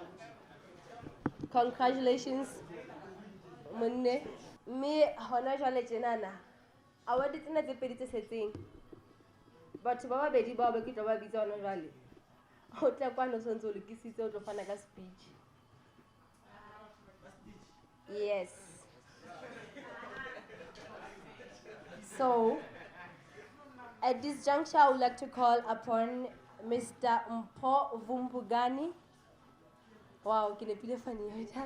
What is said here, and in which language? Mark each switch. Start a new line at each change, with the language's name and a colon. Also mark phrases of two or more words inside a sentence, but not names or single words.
English: Congratulations, Munne. Me,
Southern Sotho: hona jwale tjenana. Award tsena tse pedi tse setseng. Batho ba babedi ba ba kitla ba bitsa hona jwale. O tla kwa no sontso lokisitse o tlo fana ka speech.
English: Yes. So, at this juncture, I would like to call upon Mr. Mpo Vumbugani. Wow, can you funny?